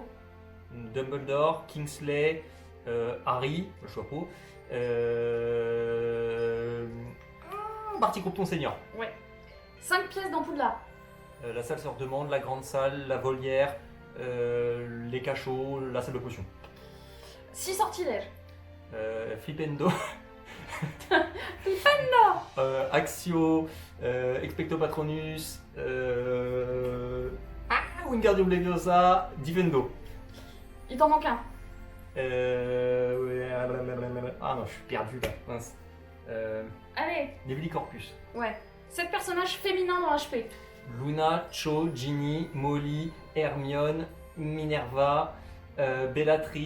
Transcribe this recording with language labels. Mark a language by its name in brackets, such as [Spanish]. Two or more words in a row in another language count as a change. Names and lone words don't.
[French] Dumbledore, Kingsley, Harry, le chapeau. Barty Croupton senior. Ouais. 5 pièces dans Poudlard. La salle se redemande, la grande salle, la volière, les cachots, la salle de potions. 6 sortilèges. Flipendo. Flipendo. Axio, Expecto Patronus, Wingardium Leviosa, Divendo. Il t'en manque un. Ah non, je suis perdu là. Mince. Allez. Nevili-Corpus. Ouais. 7 personnages féminins dans HP. Luna, Cho, Ginny, Molly, Hermione, Minerva, Bellatrix.